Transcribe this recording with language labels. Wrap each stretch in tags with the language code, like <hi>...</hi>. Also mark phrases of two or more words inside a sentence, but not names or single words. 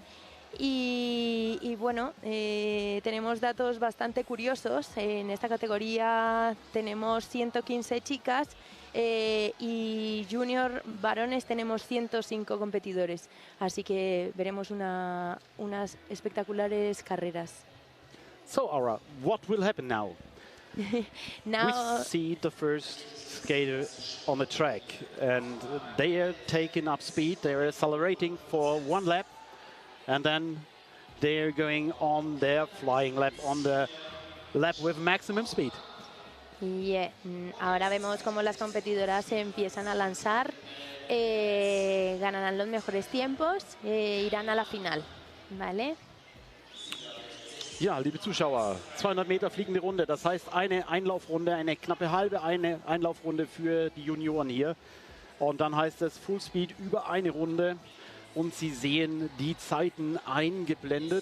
<es>Y bueno, tenemos datos bastante curiosos. En esta categoría tenemos 115 chicas y junior varones tenemos 105 competidores. Así que veremos unas espectaculares carreras.</es> <en>So, Aura, what will happen now? Now, we see the first skater on the track and they are taking up speed. They are accelerating for one lap. And then they're going on their flying lap, on the lap with maximum speed. Yeah.</en> <es>Ahora vemos cómo las competidoras se empiezan a lanzar, ganarán los mejores tiempos, irán a la final, ¿vale?</es> <de>Ja, liebe Zuschauer, 200 Meter fliegende Runde, das heißt eine Einlaufrunde, eine knappe halbe Einlaufrunde für die Junioren hier. Und dann heißt es</de> <en>Full Speed</en> <de>über eine Runde. Und Sie sehen die Zeiten eingeblendet.</de>